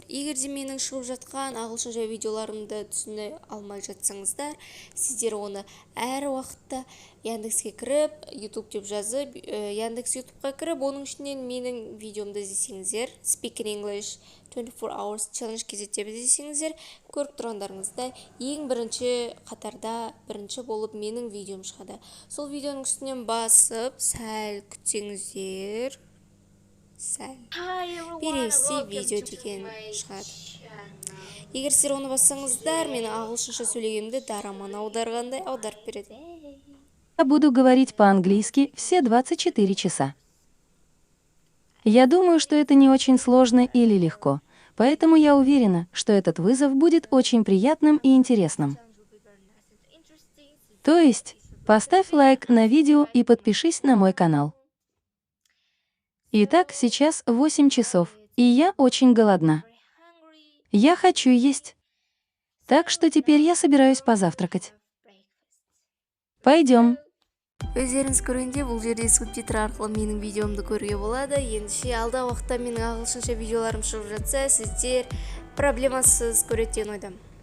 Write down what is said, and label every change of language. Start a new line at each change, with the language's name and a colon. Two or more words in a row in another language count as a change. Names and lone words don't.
Kazakh: Егер де менің шығып жатқан ағылшынша видеоларымды түсіне алмай жатсаңыздар, сіздер оны әр уақытта Яндекске кіріп, YouTube деп жазып, Яндекс YouTubeға кіріп, оның ішінен менің видеомды іздесеңіздер, Speaking English 24 Hours Challenge KZ деп іздесеңіздер, көріп тұрғандарыңыздай ең бірінші қатарда бірінші болып менің видеом шығады. Сол видеоның үстінен басып, сәл күтсеңіздер, бересі видео деген шығады. Егер сіздер оны бассаңыздар, менің ағылшынша сөйлегенімді дараман аударғандай аударып береді.
Russian: Я буду говорить по-английски все 24 часа. Я думаю, что это не очень сложно или легко, поэтому я уверена, что этот вызов будет очень приятным и интересным. То есть, поставь лайк на видео и подпишись на мой канал. Итак, сейчас 8 часов, и я очень голодна. Я хочу есть. Так что теперь я собираюсь позавтракать. Пойдем.
Kazakh: Өздеріңіз көргенде бұл жерде субтитр арқылы менің видеомды көруге болады. Ендеше алда уақытта менің ағылшынша видеоларым шығып жатса, сіздер проблемасыз көреді деген ойдамын.